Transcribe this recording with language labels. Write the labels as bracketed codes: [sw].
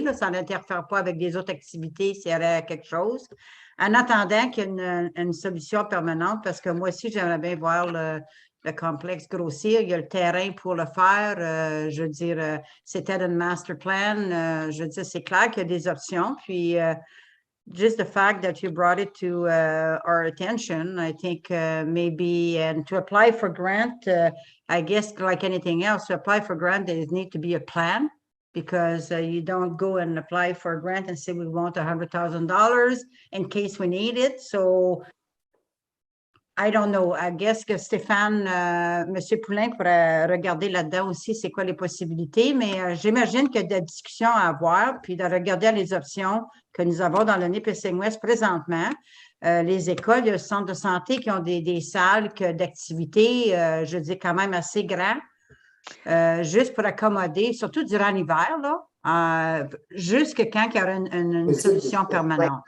[fr] Là, ça n'interfère pas avec des autres activités s'il y avait quelque chose. En attendant qu'il y ait une solution permanente, parce que moi aussi, j'aimerais bien voir le complexe grossir. Il y a le terrain pour le faire. Je veux dire, c'était dans le master plan. Je veux dire, c'est clair qu'il y a des options. [en] Puis, just the fact that you brought it to our attention, I think maybe, and to apply for grant, I guess like anything else, to apply for grant, there needs to be a plan, because you don't go and apply for a grant and say we want $100,000 in case we need it. So I don't know. I guess que Stéphane, M. [fr] Poulain pourrait regarder là-dedans aussi c'est quoi les possibilités, mais j'imagine qu'il y a des discussions à avoir, puis de regarder les options que nous avons dans le Nipissing West présentement. Les écoles, il y a le centre de santé qui ont des salles d'activités, je dis quand même assez grands, juste pour accommoder, surtout durant l'hiver, là, jusque quand il y aura une solution permanente.